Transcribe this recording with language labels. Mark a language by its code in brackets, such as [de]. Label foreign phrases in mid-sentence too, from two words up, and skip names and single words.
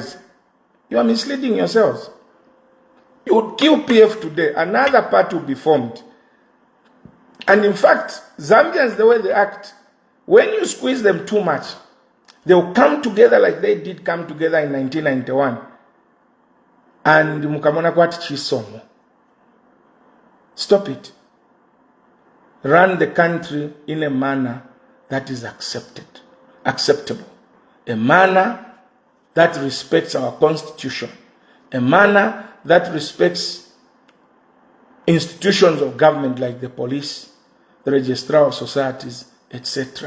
[en] You are misleading yourselves. You would kill PF today, another party will be formed. And in fact, Zambians, the way they act, when you squeeze them too much, they will come together like they did come together in 1991. [bem] And mukamona kwati chisomo. [en] Stop it. Run the country in a manner that is acceptable. A manner that respects our constitution. A manner that respects institutions of government like the police, the registrar of societies, etc.